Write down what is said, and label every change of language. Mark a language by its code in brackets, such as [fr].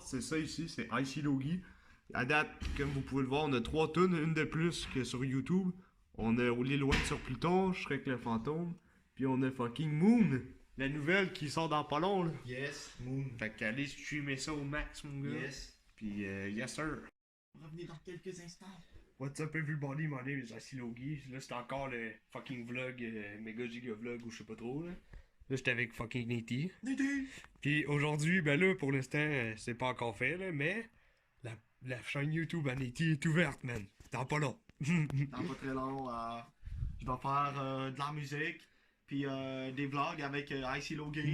[fr] C'est ça ici, c'est Icy Logi. À date, comme vous pouvez le voir, on a 3 tonnes, une de plus que sur YouTube. On a L'île Loin sur Pluton, Shrek le fantôme, puis on a fucking Moon, la nouvelle qui sort dans pas long, là. [en] Yes, Moon. [fr] Fait qu'allez streamer ça au max, mon gars. [en] Yes. [fr] Puis [en] yes sir. [fr] Revenez dans quelques instants. [en] What's up everybody, my name is Icy Logi. [fr] Là, c'est encore le fucking vlog, méga giga vlog ou je sais pas trop, là. Là, j'étais avec fucking Nitty. Puis aujourd'hui, ben là, pour l'instant, c'est pas encore fait, là, mais la chaîne YouTube à Nitty est ouverte, man. Dans pas long. Dans pas très long, je vais faire de la musique, puis des vlogs avec Icy Logi.